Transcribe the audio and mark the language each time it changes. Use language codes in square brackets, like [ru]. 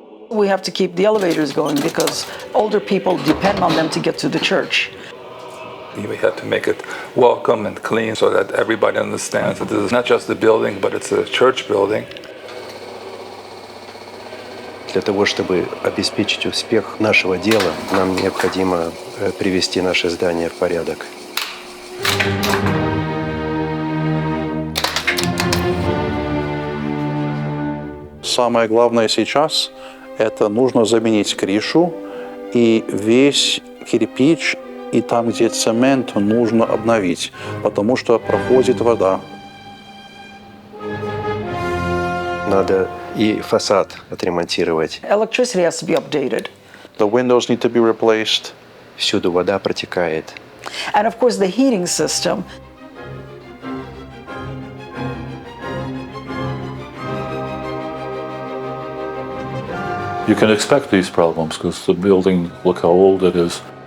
[en] We have to keep the elevators going because older people depend on them to get to the church. We have to make it welcome and clean so that everybody understands that this is not just a building, but it's a church building. [ru] Для того, чтобы обеспечить успех нашего дела, нам необходимо привести наше здание в порядок. Самое главное сейчас – это нужно заменить крышу и весь кирпич, и там, где цемент, нужно обновить, потому что проходит вода. Надо и фасад отремонтировать. [en] Electricity has to be updated. The windows need to be replaced. [ru] Всюду вода протекает. [en] And of course the heating system. You can expect these problems because the building, look how old it is.